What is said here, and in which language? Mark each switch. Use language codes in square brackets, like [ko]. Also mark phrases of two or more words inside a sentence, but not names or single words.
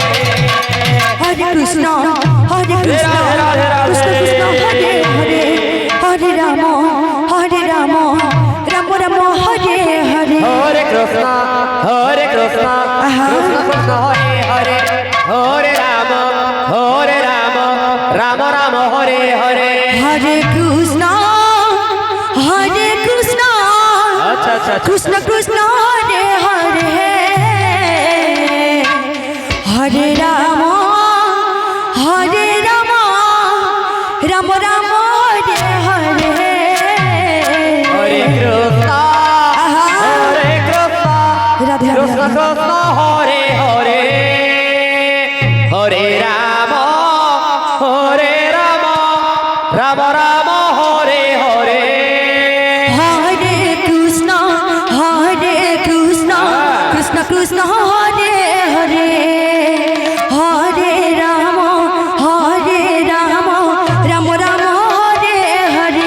[sa] হরে কৃষ্ণ কৃষ্ণ কৃষ্ণ হরে হরে হরে রাম রাম রাম হরে হরে হরে কৃষ্ণ কৃষ্ণ কৃষ্ণ হরে হরে হরে রাম রাম রাম হরে হরে হরে কৃষ্ণ [bn] আচ্ছা আচ্ছা [sa] কৃষ্ণ কৃষ্ণ হরে হরে হরে রাম রাম রাম হরে হরে হরে কৃষ্ণ রাধে কৃষ্ণ কৃষ্ণ হরে হরে হরে রাম রাম রাম হরে হরে হরে কৃষ্ণ কৃষ্ণ কৃষ্ণ হরে হরে হরে রাম রাম রাম হরে হরে